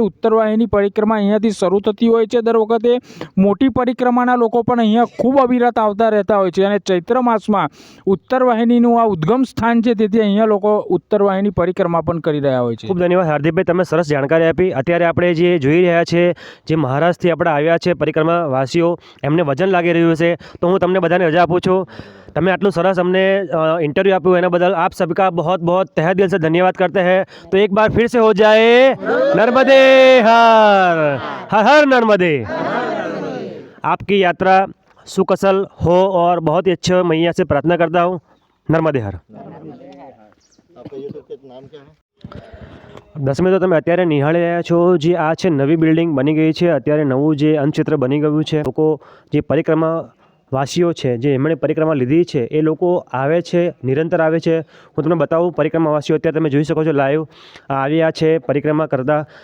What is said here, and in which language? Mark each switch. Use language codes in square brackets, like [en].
[gu] ઉત્તર વાહિની પરિક્રમા અહીંયાથી શરૂ થતી હોય છે દર વખતે. મોટી પરિક્રમાના લોકો પણ અહીંયા ખૂબ અવિરત આવતા રહેતા હોય છે. અને ચૈત્ર માસમાં ઉત્તર વાહિનીનું આ ઉદ્ગમ સ્થાન છે, તેથી અહીંયા લોકો ઉત્તર વાહિની પરિક્રમા પણ કરી રહ્યા હોય છે. ખૂબ ધન્યવાદ હાર્દિકભાઈ, તમે સરસ જાણકારી આપી. અત્યારે આપણે જે જોઈ રહ્યા છે, જે મહારાષ્ટ્રથી આપણે આવ્યા છે પરિક્રમાવાસીઓ, એમને વજન લાગી રહ્યું છે, તો હું તમને બધાને રજા આપું છું. તમે આટલું સરસ અમને इंटरव्यू આપ્યું એના બદલ [hi] आप सबका बहुत बहुत तहे दिल से धन्यवाद करते हैं. तो एक बार फिर से हो जाए नर्मदे हर हर हर नर्मदे. आपकी यात्रा सुकसल हो और बहुत ही अच्छे मैया से प्रार्थना करता हूँ. नर्मदे हर. [gu] દસમી તો તમે અત્યારે નિહાળી રહ્યા છો જે આ છે નવી બિલ્ડિંગ બની ગઈ છે. અત્યારે નવું જે અન્નક્ષેત્ર બની ગયું છે. લોકો જે પરિક્રમા વાસીઓ છે, જે એમણે પરિક્રમા લીધી છે, એ લોકો આવે છે, નિરંતર આવે છે. હું તમને બતાવું પરિક્રમાવાસીઓ અત્યારે તમે જોઈ શકો છો લાઈવ આવ્યા છે [hi] परिक्रमा करता.